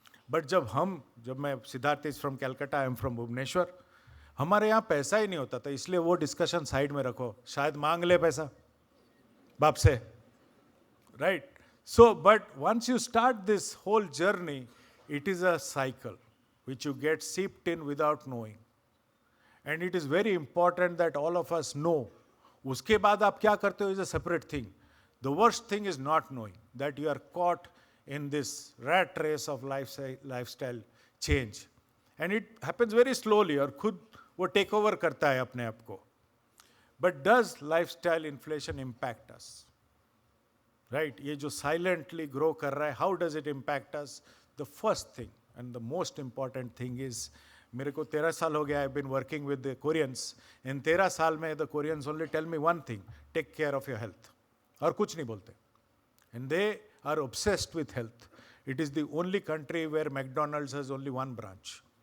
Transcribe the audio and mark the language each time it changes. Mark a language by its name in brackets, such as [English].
[Hindi] But जब मैं Siddharth [English] is from Calcutta, I am from Bhubaneswar, [Hindi] हमारे यहाँ पैसा ही नहीं होता था. इसलिए वो डिस्कशन साइड में रखो, शायद मांग ले पैसा बाप से, right? [English] So but once you start this whole journey, it is a cycle which you get seeped in without knowing. And it is very important that all of us know. [Hindi] उसके बाद आप क्या करते हो [English] is a separate thing. The worst thing is not knowing that you are caught in this rat race of lifestyle change. And it happens very slowly, [Hindi] और खुद वो take over करता है अपने आप को. [English] But does lifestyle inflation impact us? Right? [Hindi] ये जो [English] silently grow [Hindi] कर रहा है, [English] how does it impact us? The first thing and the most important thing is, [Hindi] मेरे को 13 साल हो गया, [English] I been working with the Koreans. [Hindi] इन 13 साल में [English] the Koreans only tell me one thing, take care of your health, [Hindi] और कुछ नहीं बोलते. [English] And they are obsessed with health. It is the only country where McDonald's has only one branch.